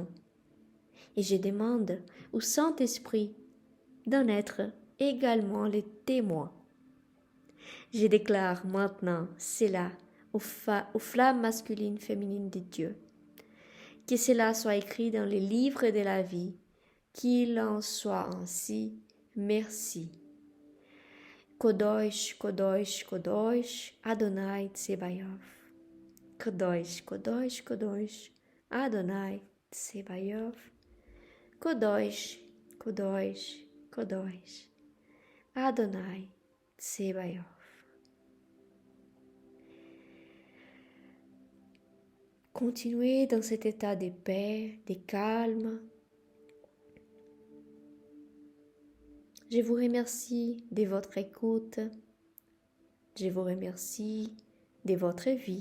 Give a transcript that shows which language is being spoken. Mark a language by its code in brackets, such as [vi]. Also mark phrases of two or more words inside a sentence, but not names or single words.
[fr] Et je demande au Saint-Esprit d'en être également le témoin. Je déclare maintenant cela aux flammes masculines féminines de Dieu. Que cela soit écrit dans les livres de la vie, qu'il en soit ainsi. Merci. [he] קדוש קדוש קדוש אדוני צבאות. קדוש קדוש קדוש אדוני צבאות. קדוש קדוש קדוש אדוני צבאות. [fr] Continuez dans cet état de paix, de calme. Je vous remercie de votre écoute. Je vous remercie de votre vie.